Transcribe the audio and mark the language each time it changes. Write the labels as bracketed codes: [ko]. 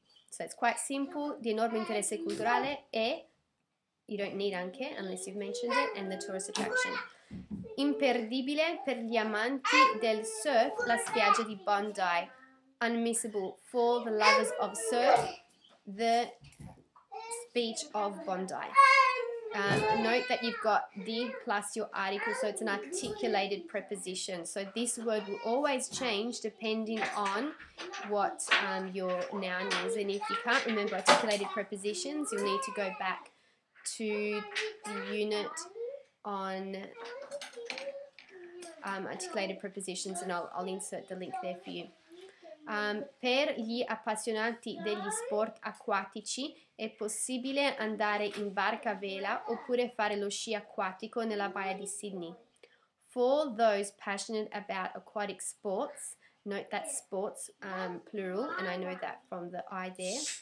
[en] So it's quite simple. [it] Di enorme interesse culturale e, [en] you don't need anche unless you've mentioned it, and the tourist attraction. [it] Imperdibile per gli amanti del surf, la spiaggia di Bondi. [en] Unmissable for the lovers of surf, the beach of Bondi. Note that you've got the plus your article, so it's an articulated preposition. So this word will always change depending on what your noun is. And if you can't remember articulated prepositions, you'll need to go back to the unit on articulated prepositions, and I'll insert the link there for you. [it] Per gli appassionati degli sport acquatici è possibile andare in barca a vela oppure fare lo sci acquatico nella baia di Sydney. [en] For those passionate about aquatic sports, note that sports plural, and I know that from the I there.